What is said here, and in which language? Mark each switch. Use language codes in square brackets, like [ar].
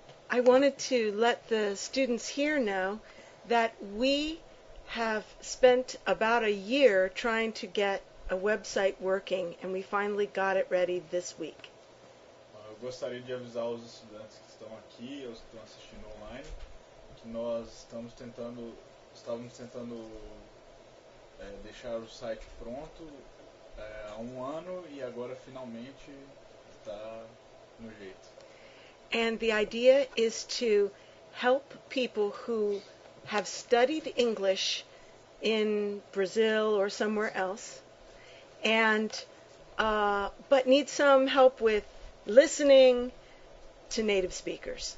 [en] I wanted to let the students here know that we have spent about a year trying to get a website working, and we finally got it ready this week. [pt] Eu gostaria de avisar os estudantes que estão aqui, ou que estão assistindo online, que nós estávamos tentando deixar o site pronto há um ano e agora finalmente está no jeito. [en] And the idea is to help people who have studied English in Brazil or somewhere else, and but need some help with listening to native speakers.